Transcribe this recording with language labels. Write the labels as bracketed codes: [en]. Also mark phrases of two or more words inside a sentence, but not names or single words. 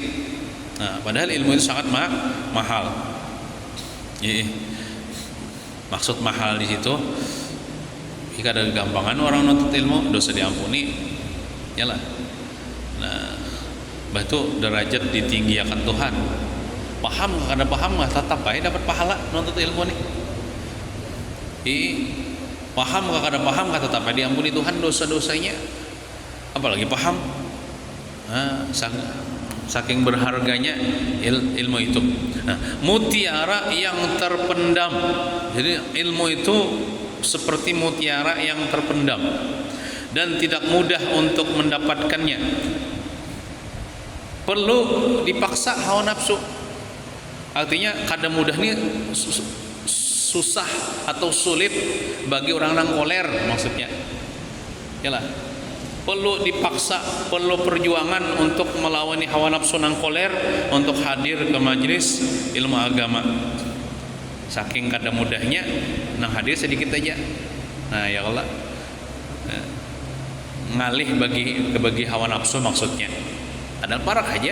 [id] Nah, padahal ilmu itu sangat mahal. Maksud mahal di situ, jika ada gampangan orang nuntut ilmu dosa diampuni, yalah. Nah, batu derajat ditinggikan Tuhan. Paham kada paham nggak tetap aja dapat pahala nuntut ilmu nih. Paham kada paham nggak tetap aja diampuni Tuhan dosa-dosanya. Apalagi paham. Nah, saking berharganya ilmu itu. Nah, mutiara yang terpendam. Jadi ilmu itu seperti mutiara yang terpendam dan tidak mudah untuk mendapatkannya. Perlu dipaksa hawa nafsu. Artinya kada mudah nih susah atau sulit bagi orang yang koler maksudnya. Yalah. Perlu dipaksa, perlu perjuangan untuk melawan hawa nafsu nang koler untuk hadir ke majelis ilmu agama. Saking kada mudahnya nang hadir sedikit aja. Nah, ya Allah. Ngalih bagi hawa nafsu maksudnya. Ada parak aja.